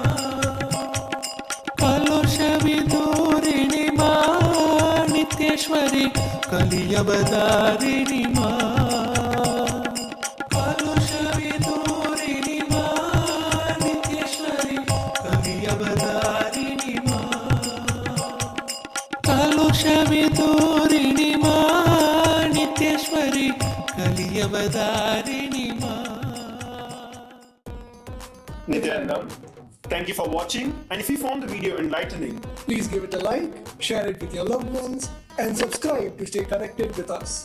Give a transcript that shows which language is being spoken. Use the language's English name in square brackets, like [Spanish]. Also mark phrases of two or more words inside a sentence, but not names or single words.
[Sanskrit] कलुषविदूरिणि मा नित्येश्वरि कलियवतारिणि मा कलुषविदूरिणि मा नित्येश्वरि कलियवतारिणि मा कलुषविदूरिणि मा नित्येश्वरि कलियवतारिणि मा [English] Nityanand, thank you for watching, and if you found the video enlightening, Please give it a like, share it with your loved ones, and subscribe to stay connected with us.